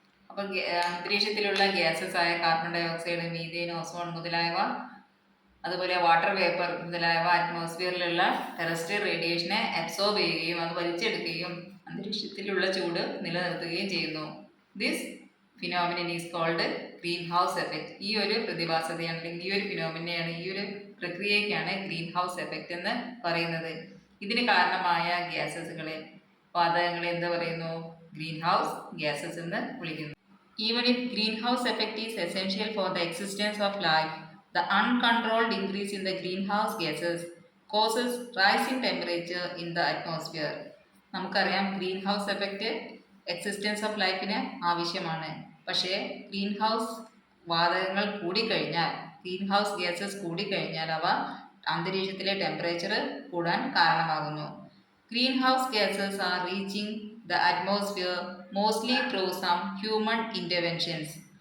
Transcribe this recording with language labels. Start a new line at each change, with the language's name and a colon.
Malayalam: അപ്പോൾ അന്തരീക്ഷത്തിലുള്ള ഗ്യാസസ് ആയ carbon dioxide, methane, ozone മുതലായവ, അതുപോലെ വാട്ടർ വേപ്പർ മുതലായവ അറ്റ്മോസ്ഫിയറിലുള്ള ടെറസ്ട്രിയൽ റേഡിയേഷനെ അബ്സോർബ് ചെയ്യുകയും അത് വലിച്ചെടുക്കുകയും അന്തരീക്ഷത്തിലുള്ള ചൂട് നിലനിർത്തുകയും ചെയ്യുന്നു.
English: This phenomenon is called greenhouse effect.
Malayalam: ഈ ഒരു പ്രതിഭാസതയാണ്, അല്ലെങ്കിൽ ഈ ഒരു ഫിനോമിനെയാണ്, ഈ ഒരു പ്രക്രിയയ്ക്കാണ് ഗ്രീൻ ഹൗസ് എഫക്റ്റ് എന്ന് പറയുന്നത്. ഇതിന് കാരണമായ ഗ്യാസസുകളെ, വാതകങ്ങളെ എന്ത് പറയുന്നു? ഗ്രീൻ ഹൗസ് ഗ്യാസസ് എന്ന് വിളിക്കുന്നു.
English: Even if greenhouse effect is essential for the existence of life, the uncontrolled increase in the greenhouse gases causes rise in temperature in the atmosphere.
Malayalam: നമുക്കറിയാം green house effect existence of ലൈഫിന് ആവശ്യമാണ്. പക്ഷേ green house വാതകങ്ങൾ കൂടിക്കഴിഞ്ഞാൽ, green house gases കൂടിക്കഴിഞ്ഞാൽ അവ അന്തരീക്ഷത്തിലെ temperature കൂടാൻ കാരണമാകുന്നു.
English: Greenhouse gases are reaching the atmosphere mostly through some human interventions.